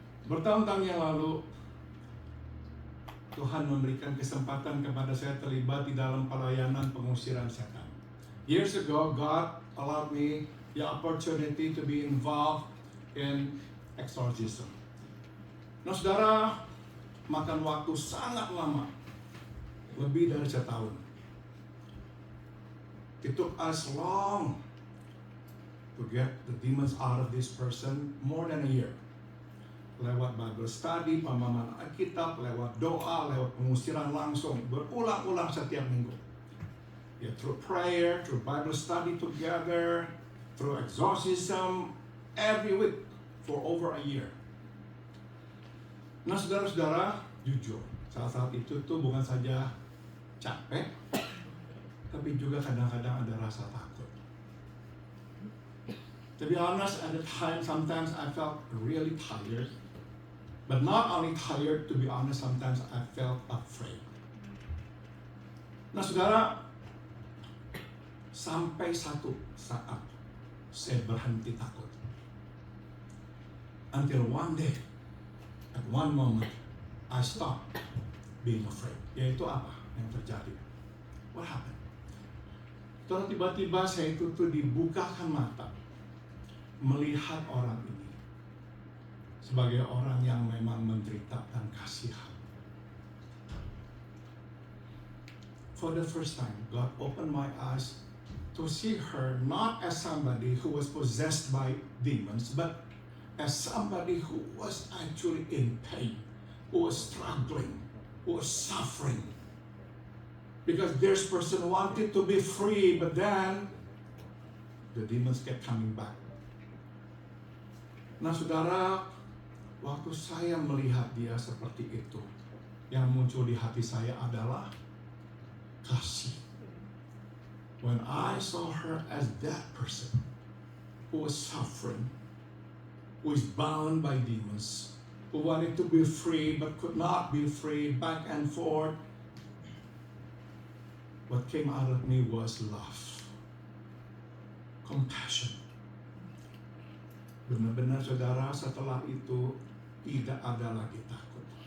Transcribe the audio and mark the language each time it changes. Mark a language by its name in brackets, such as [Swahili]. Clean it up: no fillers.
[Indonesian] Bertahun-tahun yang lalu, Tuhan memberikan kesempatan kepada saya terlibat di dalam pelayanan pengusiran setan. [English] Years ago, God allowed me the opportunity to be involved in exorcism. [Indonesian] Nah, saudara, makan waktu sangat lama, lebih dari setahun. [English] It took us long to get the demons out of this person, more than a year. [Indonesian] Lewat Bible study, pemahaman Alkitab, lewat doa, lewat pengusiran langsung, berulang-ulang setiap minggu. [English] Ya, through prayer, through Bible study together, through exorcism, every week for over a year. [Indonesian] Nah, saudara-saudara, jujur, saat itu tuh bukan saja capek, tapi juga kadang-kadang ada rasa takut. [English] To be honest, at the time, sometimes I felt really tired. But not only tired, to be honest, sometimes I felt afraid. [Indonesian] Nah, saudara, sampai satu saat saya berhenti takut. [English] Until one day, at one moment, I stopped being afraid. [Indonesian] Yaitu apa yang terjadi? [English] What happened? [Indonesian] Terus tiba-tiba saya itu tuh dibukakan mata, melihat orang ini sebagai orang yang memang menderita dan kasihan. [English] For the first time, God opened my eyes to see her not as somebody who was possessed by demons, but as somebody who was actually in pain, who was struggling, who was suffering. Because this person wanted to be free, but then the demons kept coming back. [Indonesian] Nah, saudara, waktu saya melihat dia seperti itu, yang muncul di hati saya adalah kasih. [English] When I saw her as that person who was suffering, who is bound by demons, who wanted to be free but could not be free, back and forth, what came out of me was love, compassion. [Indonesian] Benar-benar, saudara, setelah itu tidak ada lagi takut.